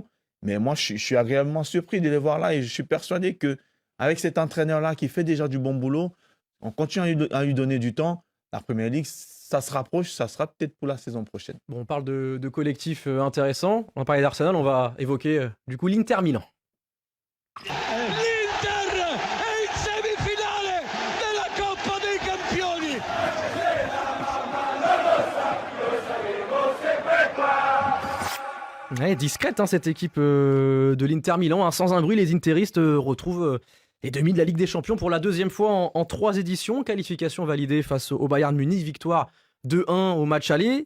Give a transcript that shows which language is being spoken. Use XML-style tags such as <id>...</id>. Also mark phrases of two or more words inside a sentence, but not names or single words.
<fr>Mais moi, je suis agréablement surpris de les voir là et je suis persuadé qu'avec cet entraîneur-là qui fait déjà du bon boulot, on continue à lui donner du temps. La Premier League, ça se rapproche, ça sera peut-être pour la saison prochaine. Bon, on parle de collectifs intéressants. On va parler d'Arsenal, on va évoquer du coup l'Inter Milan.</fr> <it>L'Inter è in semifinale della Coppa dei Campioni.</it> <fr>Ouais, discrète cette équipe de l'Inter Milan. Sans un bruit, les interistes retrouvent les demi de la Ligue des Champions pour la 2e fois en 3 éditions. Qualification validée face au Bayern Munich. Victoire 2-1 au match aller.</fr>